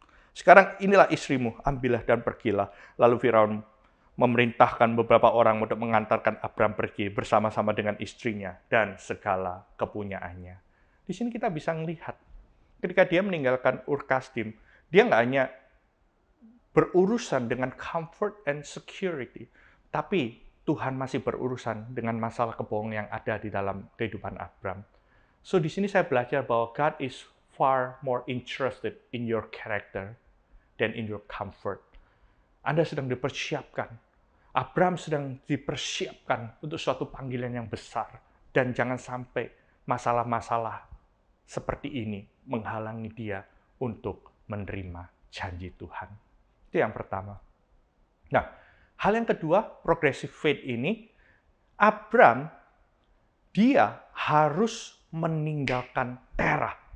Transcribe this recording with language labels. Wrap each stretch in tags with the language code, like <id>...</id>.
<id>Sekarang inilah istrimu, ambillah dan pergilah. Lalu Firaun memerintahkan beberapa orang untuk mengantarkan Abram pergi bersama-sama dengan istrinya dan segala kepunyaannya. Di sini kita bisa melihat, ketika dia meninggalkan Ur-Kasdim, dia nggak hanya berurusan dengan</id> <en>comfort and security,</en> <id>tapi Tuhan masih berurusan dengan masalah kebohongan yang ada di dalam kehidupan Abram.</id> <en>So</en> <id>di sini saya belajar bahwa</id> <en>God is far more interested in your character than in your comfort.</en> <id>Anda sedang dipersiapkan. Abram sedang dipersiapkan untuk suatu panggilan yang besar. Dan jangan sampai masalah-masalah seperti ini menghalangi dia untuk menerima janji Tuhan. Itu yang pertama. Nah, hal yang kedua,</id> <en>progressive faith</en> <id>ini, Abram, dia harus meninggalkan Terah.</id>